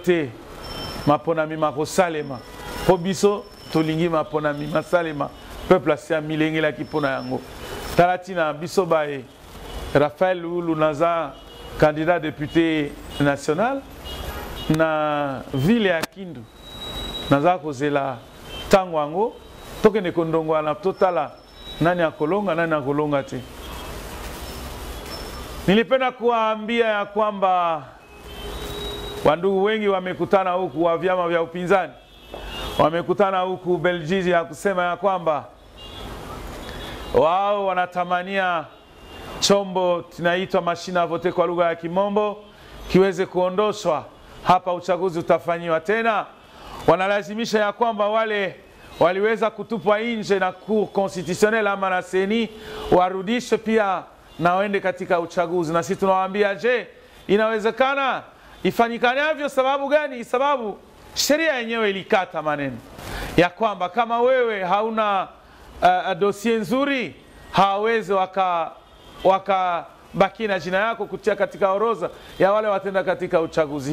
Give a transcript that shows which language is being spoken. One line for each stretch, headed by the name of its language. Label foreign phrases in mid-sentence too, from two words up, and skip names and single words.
Lingala: te maponami makosalema po biso tolingi maponami masalema peuple asi amilengelaki mpona yango tala ntina biso baye Raphaël Loulou naza candidat député national na ville ya Kindu naza kozela ntango yango tokende kondongwana totala nani akolonga nani akolonga te.
Swahili: Nilipenda kuwaambia ya kwamba Wandugu wengi wamekutana huku wa vyama vya upinzani, wamekutana huku Belgiji ya kusema ya kwamba wao wanatamania chombo tunaitwa
French: mashine à voter
Swahili: kwa lugha ya Kimombo kiweze kuondoshwa hapa, uchaguzi utafanyiwa tena. Wanalazimisha ya kwamba wale waliweza kutupwa nje na Cour constitutionnelle ama na CENI warudishe pia na waende katika uchaguzi. Na sisi tunawaambia, je, inawezekana? Ifanyikanavyo? Sababu gani? Sababu sheria yenyewe ilikata maneno ya kwamba kama wewe hauna dossier nzuri, hawawezi wakabaki na jina yako kutia katika orodha ya wale watenda katika uchaguzi.